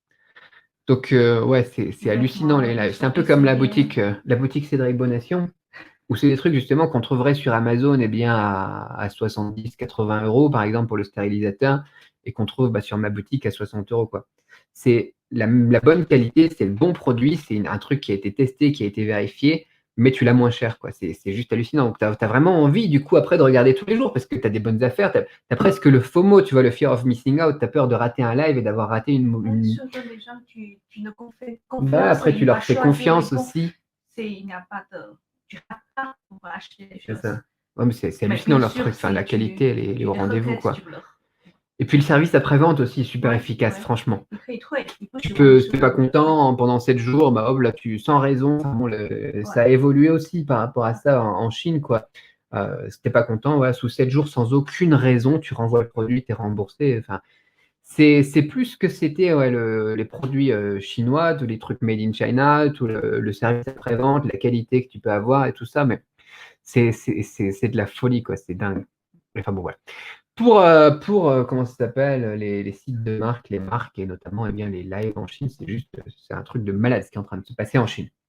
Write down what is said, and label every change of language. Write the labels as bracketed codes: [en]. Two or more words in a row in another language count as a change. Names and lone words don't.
[fr] Donc, ouais, c'est hallucinant les lives. C'est un peu comme la boutique Cédric Bonation, où c'est des trucs justement qu'on trouverait sur Amazon bien, à 70-80 euros, par exemple, pour le stérilisateur, et qu'on trouve sur ma boutique à 60 euros, quoi. C'est la bonne qualité, c'est le bon produit, c'est un truc qui a été testé, qui a été vérifié, mais tu l'as moins cher, quoi. C'est juste hallucinant. Donc, tu as vraiment envie, du coup, après, de regarder tous les jours parce que tu as des bonnes affaires. Tu as presque le FOMO, tu vois, le [en] fear of missing out. [fr] Tu as peur de rater un live et d'avoir raté Surtout les gens, tu ne fais Bah, confiance, après, tu il va leur fais choisir les confiance bons. aussi. Il n'y a pas de. Tu rates pas pour acheter des C'est choses. ça. Ouais, mais c'est Mais hallucinant bien leur sûr, truc. Enfin, si la qualité, elle est tu au le rendez-vous, regrettes, quoi. tu pleures. Et puis le service après-vente aussi est super Ouais, efficace, ouais. franchement. [zh] Il 可以退，你不 [fr] Tu [zh] 喜欢 [fr] peux, [zh] 的 [fr] si [zh] 是 [fr] t'es pas [zh] 我的退。 [fr] content pendant 7 jours, bah hop, là, sans raison. Enfin, bon, ça a évolué aussi par rapport à ça en Chine, quoi. Si t'es pas content, ouais, sous 7 jours, sans aucune raison, tu renvoies le produit, t'es remboursé. Enfin, c'est plus que c'était ouais, les produits chinois, tous les trucs [en] made in China, [fr] tout le service après-vente, la qualité que tu peux avoir et tout ça, mais c'est de la folie, quoi. C'est dingue. Enfin bon, voilà. Pour comment ça s'appelle, les sites de marque, les marques et notamment eh bien, les lives en Chine, c'est un truc de malade ce qui est en train de se passer en Chine.